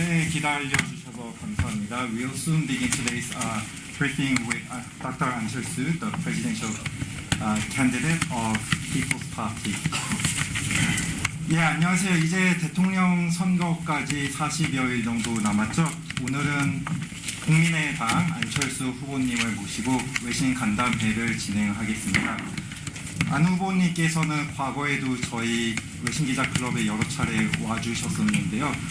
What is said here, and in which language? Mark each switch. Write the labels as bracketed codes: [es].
[ko] 기다려주셔서 감사합니다. [en] We'll soon begin today's briefing with Dr. 안철수, the presidential candidate of People's Party. [ko] 예, 안녕하세요. 이제 대통령 선거까지 40여일 정도 남았죠. 오늘은 국민의당 안철수 후보님을 모시고 외신 간담회를 진행하겠습니다. 안 후보님께서는 과거에도 저희 외신기자클럽에 여러 차례 와주셨었는데요.